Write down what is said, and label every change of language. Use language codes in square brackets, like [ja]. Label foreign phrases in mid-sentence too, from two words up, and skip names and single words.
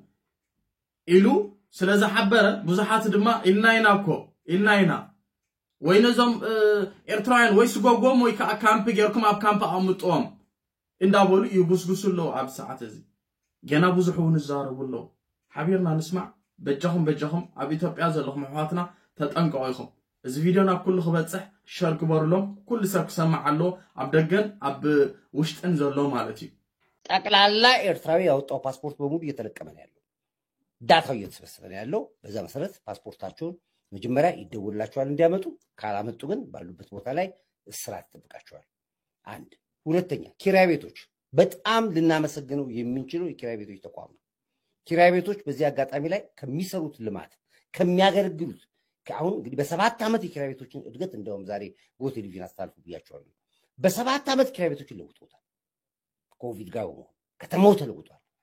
[ti] ኢሉ ስለዚ ሓበረ ብዙሓት ድማ ኢልናይናኮ ኢልናይና ወይነዞም ኤርትራውያን ወይ ስጎጎም ወይ ካምፕ ገርኩም ኣብ ካምፕ ኣምጥዎም እንዳበሉ ይጉስጉሱሎ ኣብ ሰዓት እዚ ገና ብዙሑን ዝዛረቡሎ ሓቢርና ንስማዕ በጃኹም ኣብ ኢትዮጵያ ዘለኹም ኣሕዋትና ተጠንቀቁ ኢኹም እዚ ቪድዮ ናብ ኩሉ ክበጽሕ ሸር ግበሩሎም ኩሉ ሰብ ክሰማዕ ኣሎ ኣብ ደገን ኣብ ውሽጥን ዘሎ ማለት እዩ [am] ጠቅላላ ኤርትራዊ ያወጣው ፓስፖርት በሙሉ እየተለቀመ ነው ያለው ዳታው እየተሰበሰበ ነው ያለው በዛ መሰረት ፓስፖርታቸውን መጀመሪያ ይደውላቸዋል እንዲያመጡ ካላመጡ ግን ባሉበት ቦታ ላይ እስራት ተጠብቃቸዋል አንድ ሁለተኛ ኪራይ ቤቶች በጣም ልናመሰግነው የምንችለው የኪራይ ቤቶች ተቋም ነው ኪራይ ቤቶች በዚህ አጋጣሚ ላይ ከሚሰሩት ልማት ከሚያገለግሉት አሁን እንግዲህ በ7 አመት የኪራይ ቤቶችን እድገት እንደውም ዛሬ በቴሌቪዥን አስተላልፉ ብያቸዋለሁ በ7 አመት ኪራይ ቤቶችን ለውጦታል ኮቪድ ጋር ከተማው ተለውጧል